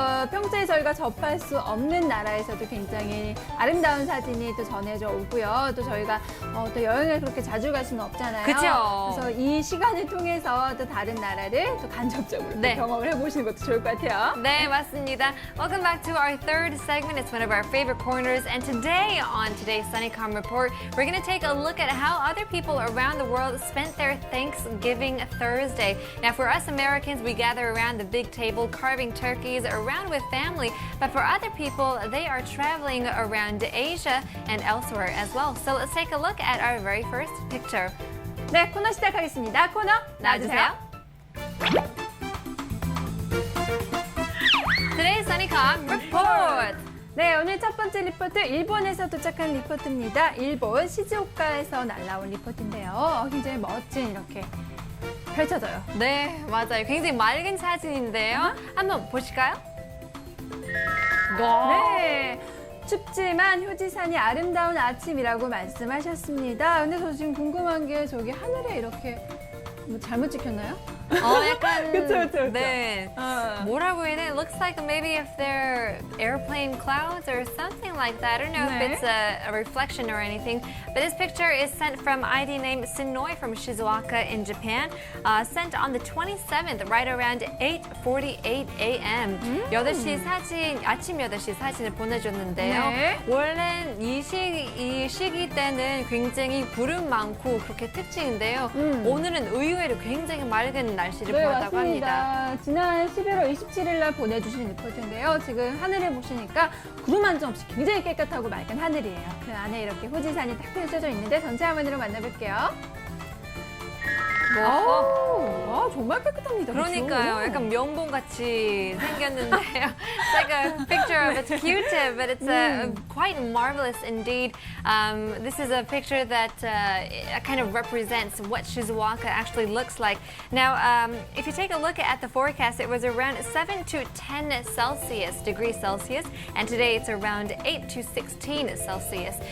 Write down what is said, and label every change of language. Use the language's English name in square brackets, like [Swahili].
[Korean] 평소에 저희가 접할 수 없는 나라에서도 굉장히 아름다운 사진이 또 전해져 오고요. 또 저희가 또 여행을 그렇게 자주 갈 수는 없잖아요. 그쵸. 그래서 이 시간을 통해서 또 다른 나라를 또 간접적으로 또 네. 경험을 해보시는 것도 좋을 것 같아요. 네, 맞습니다. [English] Welcome back to our third segment. It's one of our favorite corners. And today, on today's Sunnycom Report, we're going to take a look at how other people around the world spent their Thanksgiving Thursday. Now, for us Americans, we gather around the big table, carving turkeys, around with family. But for other people, they are traveling around Asia and elsewhere as well. So let's take a look at our very first picture. [Korean] 네, 코너 시작하겠습니다. 코너 나와주세요. [English] Today's Sunnycom Report. [Korean] 네, 오늘 첫 번째 리포트 일본에서 도착한 리포트입니다. 일본 시즈오카에서 날라온 리포트인데요. 굉장히 멋진 이렇게 펼쳐져요. 네, 맞아요. 굉장히 맑은 사진인데요. 한번 보실까요? 네. 춥지만 휴지산이 아름다운 아침이라고 말씀하셨습니다. 근데 저 지금 궁금한 게 저기 하늘에 이렇게 뭐 잘못 찍혔나요? 약간 그쵸. 네. 뭐라고 해야 돼? [English] It looks like maybe if they're airplane clouds or something like that. I don't know [Korean] 네. [English] if it's a reflection or anything. But this picture is sent from ID name Sinoi from Shizuoka in Japan. Sent on the 27th, right around 8:48 a.m. [Korean] 8시 사진, 아침 8시 사진을 보내줬는데요. 네. 원래 이 시기 때는 굉장히 구름 많고 그렇게 특징인데요. 오늘은 의외로 굉장히 맑은 날씨를 네, 보였다고 합니다. 맞습니다. 지난 11월 27일 날 보내주신 리포트인데요. 지금 하늘을 보시니까 구름 한 점 없이 굉장히 깨끗하고 맑은 하늘이에요. 그 안에 이렇게 후지산이 딱 펼쳐져 있는데 전체 화면으로 만나볼게요. 와, 정말 깨끗합니다. 그러니까요. 그렇죠? 약간 면봉 같이 생겼는데요. [English] It's like a picture of a Q-tip, but it's quite marvelous indeed. This is a picture that kind of represents what Shizuoka actually looks like. Now, if you take a look at the forecast, it was around 7 to 10 degrees Celsius, and today it's around 8 to 16 Celsius.